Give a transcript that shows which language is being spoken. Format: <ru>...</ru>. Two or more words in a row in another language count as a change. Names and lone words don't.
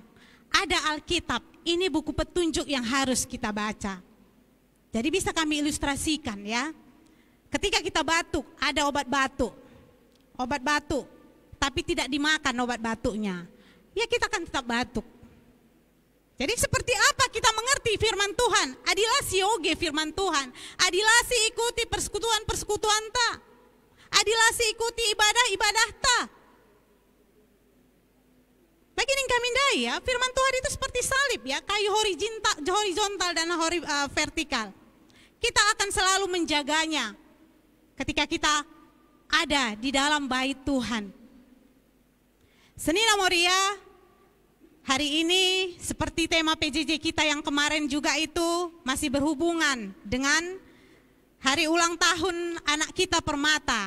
<id>Ada Alkitab, ini buku petunjuk yang harus kita baca. Jadi bisa kami ilustrasikan ya. Ketika kita batuk, ada obat batuk. Obat batuk, tapi tidak dimakan obat batuknya. Ya kita akan tetap batuk. Jadi seperti apa kita mengerti firman Tuhan?</id> <btx>Adilah sioge firman Tuhan. Adilah si ikuti persekutuan-persekutuan ta. Adilah si ikuti ibadah-ibadah ta.</btx> <id>Bagi kami ya, firman Tuhan itu seperti salib ya, kayu horizontal dan vertikal. Kita akan selalu menjaganya ketika kita ada di dalam bait Tuhan. Senina Moria hari ini seperti tema PJJ kita yang kemarin juga itu masih berhubungan dengan hari ulang tahun anak kita Permata.</id>